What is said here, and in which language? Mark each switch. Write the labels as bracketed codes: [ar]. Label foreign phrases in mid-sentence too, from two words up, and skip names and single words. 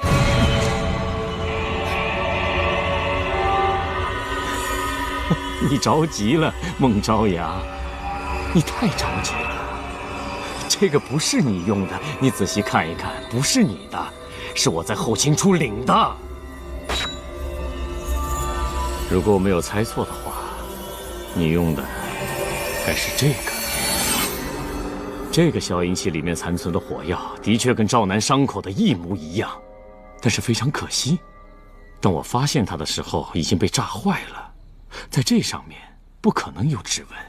[zh] 你着急了，孟朝陽，你太着急了。這個不是你用的，你仔細看一看，不是你的，是我在後勤處領的。如果我沒有猜錯的話，你用的該是這個。這個消音器裡面殘存的火藥的確跟趙楠傷口的一模一樣，但是非常可惜，當我發現它的時候已經被炸壞了，在這上面不可能有指紋。